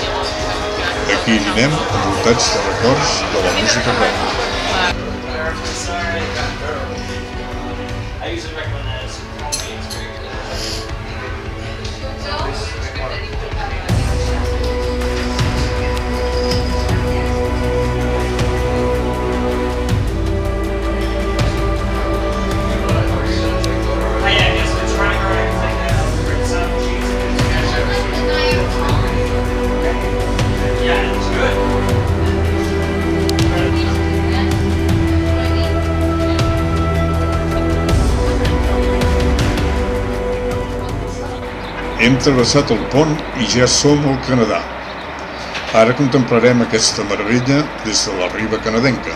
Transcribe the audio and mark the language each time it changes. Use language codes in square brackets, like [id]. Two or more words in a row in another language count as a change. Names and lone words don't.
[ca] Aquí dinem envoltats de records de la música rock. [en] I usually recommend that as homemade. It's very good. Oh yeah, just the triangle and everything now. Bring some cheese. Yeah, it's good. [ca] Hem travessat el pont i ja som al Canadà. Ara contemplarem aquesta meravella des de la riba canadenca.